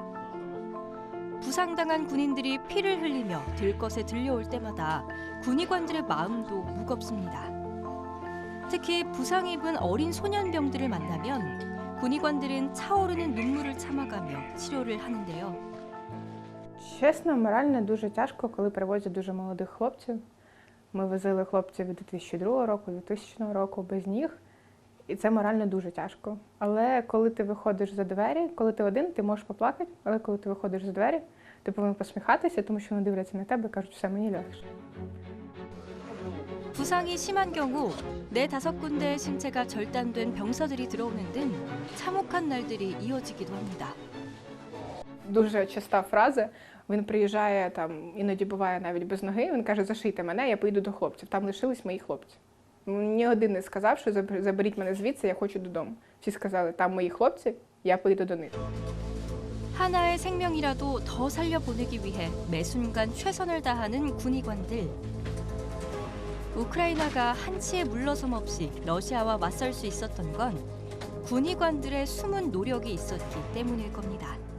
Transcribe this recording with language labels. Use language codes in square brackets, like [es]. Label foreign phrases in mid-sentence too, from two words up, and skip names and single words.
[ko] 부상당한 군인들이 피를 흘리며 들것에 들려올 때마다 군의관들의 마음도 무겁습니다. 특히 부상 입은 어린 소년병들을 만나면 군의관들은 차오르는 눈물을 참아가며 치료를 하는데요. [uk] Чесно, морально дуже тяжко, коли привозять дуже молодих хлопців. Ми возили хлопців від 2002 року, 2000 року без ніг, і це морально дуже тяжко. Але коли ти виходиш за двері, коли ти один, ти можеш поплакати, але коли ти виходиш за двері, ти повинен посміхатися, тому що вони дивляться на тебе і кажуть, все, мені легше. [ko] 부상이 심한 경우 4-5군데의 신체가 절단된 병사들이 들어오는 등 참혹한 날들이 이어지기도 합니다. [uk] Дуже часта фраза, він приїжджає, там, іноді буває навіть без ноги, він каже, зашийте мене, я поїду до хлопців, там лишились мої хлопці. Ні один не сказав, що заберіть мене звідси, я хочу додому. Всі сказали, там мої хлопці, я поїду до них. [ko] 하나의 생명이라도 더 살려보내기 위해 매 순간 최선을 다하는 군의관들. 우크라이나가 한치의 물러섬 없이 러시아와 맞설 수 있었던 건 군의관들의 숨은 노력이 있었기 때문일 겁니다.